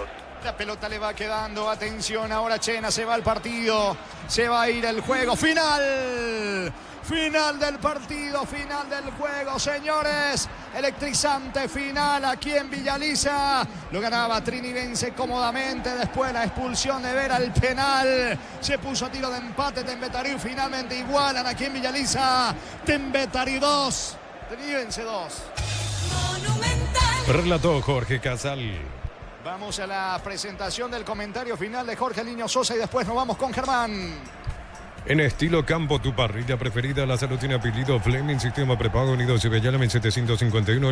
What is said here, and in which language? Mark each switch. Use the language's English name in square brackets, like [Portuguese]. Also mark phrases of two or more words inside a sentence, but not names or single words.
[Spanish] La pelota le va quedando, atención, ahora Chena, se va al partido, se va a ir el juego, final del partido, final del juego, señores. Electrizante final aquí en Villaliza. Lo ganaba trinidense cómodamente. Después la expulsión de Vera, el penal. Se puso a tiro de empate Tempertarí. Finalmente igualan aquí en Villaliza. Tempertarí 2, trinidense 2. Relató Jorge Casal. Vamos a la presentación del comentario final de Jorge Niño Sosa y después nos vamos con Germán. En estilo campo, tu parrilla preferida. La salud tiene apellido Fleming, sistema prepago unido Cibellálame 751.